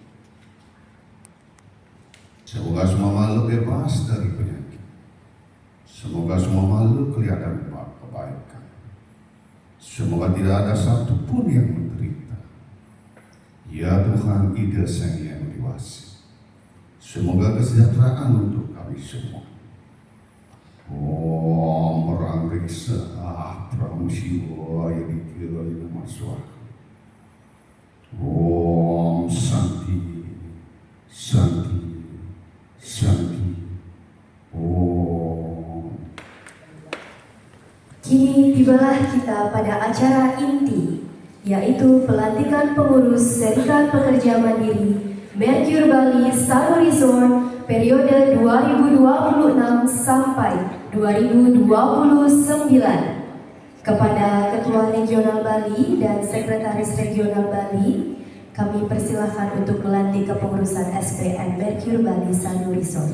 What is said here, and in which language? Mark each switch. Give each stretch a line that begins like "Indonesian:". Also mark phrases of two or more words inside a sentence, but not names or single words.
Indonesian: Semoga semua makhluk bebas dari penyakit. Semoga semua makhluk kelihatan kebaikan. Semoga tidak ada satupun yang menderita. Ya Tuhan, Ida Sang Hyang Widiwasi, semoga kesejahteraan untuk kami semua.
Sanskrit: Om Rangreksa Pramusiwa Yadikira Namaswa. Om Santi Santi Santi. Om.
Indonesian: Kini tibalah kita pada acara inti, yaitu pelantikan pengurus Serikat Pekerja Mandiri Merkur Bali Sanu Resort periode 2026 sampai 2029. Kepada Ketua Regional Bali dan Sekretaris Regional Bali, kami persilahkan untuk melantik kepengurusan SPM Merkur Bali Sanu Resort.